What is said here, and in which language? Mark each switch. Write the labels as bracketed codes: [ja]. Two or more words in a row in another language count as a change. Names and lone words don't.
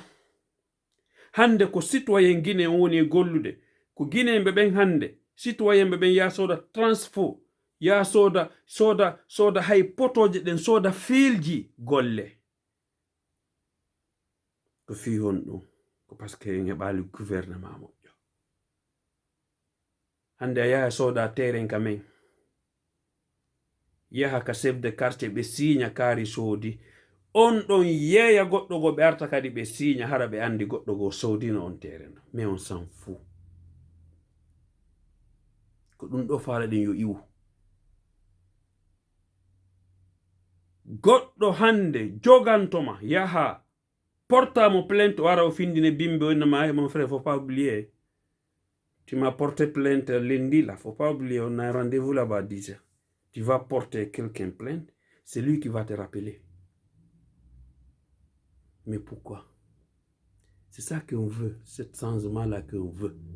[ff] Hande ko citoyen Guinée woni e gollude, ko Guinéemɓe ɓen hande citoyen ɓe ɓen ya soda transfo, ya soda hay potoje ɗen, soda fiilji golle. Ko fi hon ɗum ko [fr] par ce que [ff] en heɓali gouvernement moƴƴo. Hande a yaha soda terrain kamen, yaha ka [fr] chef de quartier [ff] ɓe signa kaari soodi, on ɗon yeeya goɗɗo go ɓe arta kadi ɓe signa hara ɓe andi goɗɗo go sodino on terrain. [fr] Mais on s'en fout. [ff] Ko ɗum ɗo faala ɗen yo iwu. Goɗɗo hande jogantoma yaha portamo plainte, wara o findine bimbe o innama [fr] mon frère, faut pas oublier, tu m'as porté plainte lundi là, faut pas oublier, on a un rendez-vous là-bas à 10h. Tu vas porter quelqu'un plainte, c'est lui qui va te rappeler. Mais pourquoi? C'est ça qu'on veut, ce changement-là qu'on veut.